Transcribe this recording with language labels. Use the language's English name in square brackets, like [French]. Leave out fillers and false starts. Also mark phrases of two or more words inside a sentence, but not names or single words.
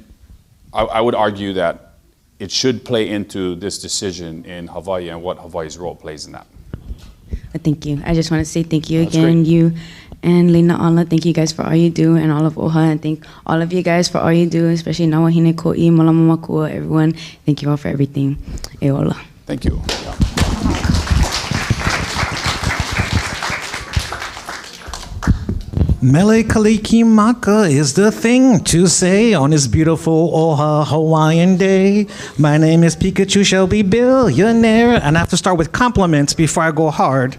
[English] And I would argue that it should play into this decision in Hawaii and what Hawaii's role plays in that. Thank you. I just want to say thank you That's again, great. you and Lena Ala. Thank you guys for all you do, and all of Oha, and thank all of you guys for all you do, especially Nawahine Ko'i, Malama Makua, everyone. Thank you all for everything. [Hawaiian] E ola. [English] Thank you. [Hawaiian] Mele Kalikimaka [English] is the thing to say on this beautiful Oha Hawaiian day. My name is Pikachu Shelby Billionaire, and I have to start with compliments before I go hard.